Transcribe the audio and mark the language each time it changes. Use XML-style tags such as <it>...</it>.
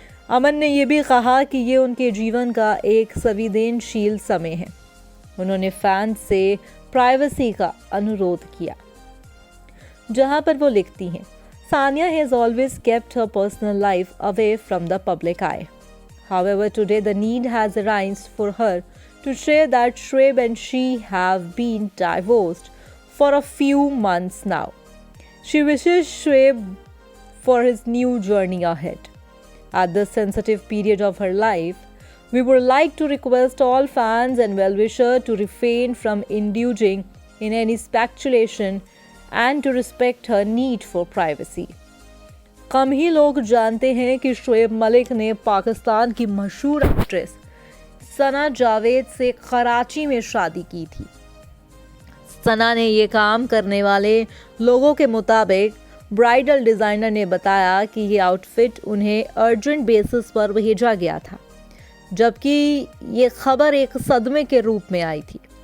<hi>अमन ने ये भी कहा कि ये उनके जीवन का एक संवेदनशील समय है। उन्होंने फैंस से प्राइवेसी का अनुरोध किया, जहां पर वो लिखती हैं,</hi> <en>Sania has always kept her personal life away from the public eye. However, today the need has arisen for her to share that Shoaib and she have been divorced for a few months now. She wishes Shoaib for his new journey ahead. At this sensitive period of her life, we would like to request all fans and well-wishers to refrain from indulging in any speculation and to respect her need for privacy.</en> <hi>कम ही लोग जानते हैं कि शोएब मलिक ने पाकिस्तान की मशहूर actress सना जावेद से कराची में शादी की थी। सना ने ये काम करने वाले लोगों के मुताबिक ब्राइडल डिज़ाइनर ने बताया कि ये आउटफिट उन्हें अर्जेंट बेसिस पर भेजा गया था, जबकि ये खबर एक सदमे के रूप में आई थी।</hi>